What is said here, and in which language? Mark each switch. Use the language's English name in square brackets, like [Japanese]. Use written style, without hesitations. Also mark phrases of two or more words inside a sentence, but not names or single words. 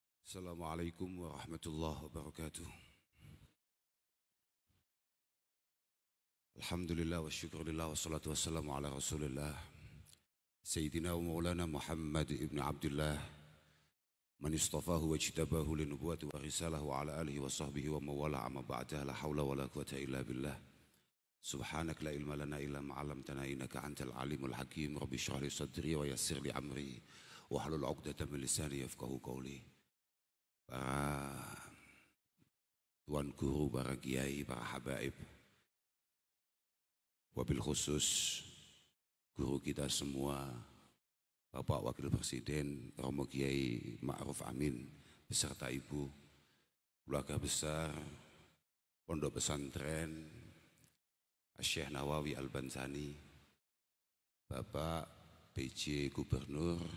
[Arabic] السلام عليكم ورحمة الله وبركاته. الحمد لله والشكر لله والصلاة والسلام على رسول الله سيدنا ومولانا محمد بن عبد الله من اصطفاه واجتباه للنبوة والرسالة وعلى آله وصحبه ومن والاه أما بعد لا حول ولا قوة إلا بالله سبحانك لا علم لنا إلا ما علمتنا إنك أنت العليم الحكيم رب اشرح لي صدري ويسر لي أمري واحلل عقدة من لساني يفقهوا قولي. [Indonesian] Para tuan guru, para kiai, para habaib, [Arabic] وبالخصوص [Indonesian] guru kita semua, Bapak Wakil Presiden Romo Kiai Ma'ruf Amin beserta Ibu, keluarga besar Pondok Pesantren Syekh Nawawi Al-Bantani, Bapak PJ Gubernur,